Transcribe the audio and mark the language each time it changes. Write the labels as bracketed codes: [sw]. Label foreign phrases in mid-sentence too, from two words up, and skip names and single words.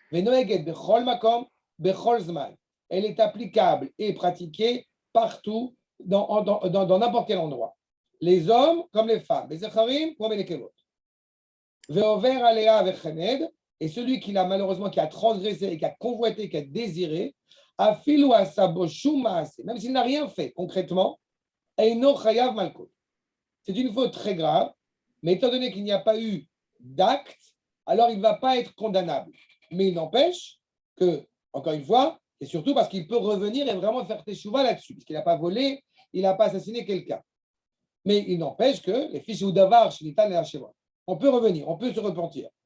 [fr] Elle est applicable et pratiquée partout dans n'importe quel endroit. Les hommes comme les femmes, les Zecharim comme les Kevot. [he] Ve'over alea ve'chened, [fr] et celui qui a malheureusement qui a transgressé et qui a convoité, qui a désiré, [he] afilu asabo shum maase, [fr] même s'il n'a rien fait concrètement, [he] eino chayav malkut. [fr] C'est une faute très grave, mais étant donné qu'il n'y a pas eu d'acte, alors il ne va pas être condamnable. Mais il n'empêche que, encore une fois, et surtout parce qu'il peut revenir et vraiment faire teshuva là-dessus, puisqu'il n'a pas volé, il n'a pas assassiné quelqu'un. Mais il n'empêche que les fiches ou davar, on peut revenir, on peut se repentir.